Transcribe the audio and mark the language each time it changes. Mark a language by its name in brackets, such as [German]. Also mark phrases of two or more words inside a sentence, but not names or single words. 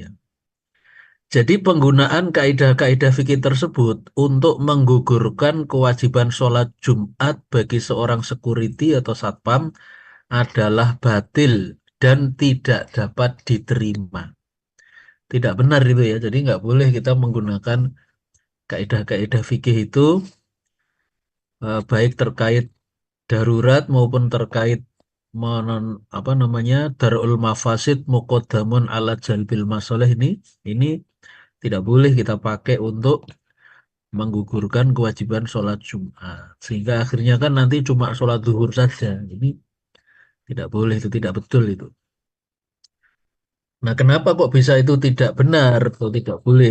[Indonesian] Jadi penggunaan kaidah-kaidah fikih tersebut untuk menggugurkan kewajiban sholat Jumat bagi seorang security atau satpam adalah batil dan tidak dapat diterima. Tidak benar itu ya. Jadi nggak boleh kita menggunakan kaidah-kaidah fikih itu baik terkait darurat maupun terkait apa namanya [Arabic] درء المفاسد مقدم على جلب المصالح [Indonesian] ini tidak boleh kita pakai untuk menggugurkan kewajiban sholat Jumat sehingga akhirnya kan nanti cuma sholat zuhur saja. Ini tidak boleh, itu tidak betul itu. Nah, kenapa kok bisa itu tidak benar atau tidak boleh?